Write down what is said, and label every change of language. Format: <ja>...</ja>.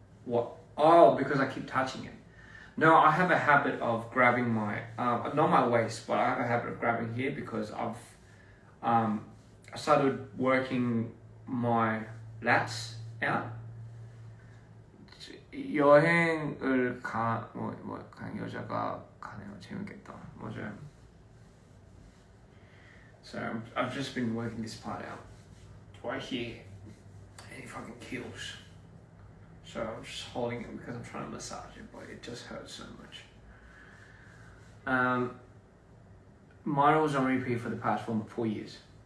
<en>What? Oh, because I keep touching it. No, I have a habit of grabbing my, not my waist, but I have a habit of grabbing here because I started working my lats out.</en> <ko>여행을 간 여자가 가네요. 재밌겠다. 맞아요.</ko> <en>So I've just been working this part out. Right here. And it fucking kills. So I'm just holding it because I'm trying to massage it, but it just hurts so much. Mine was on repeat for the past 4 years.</en>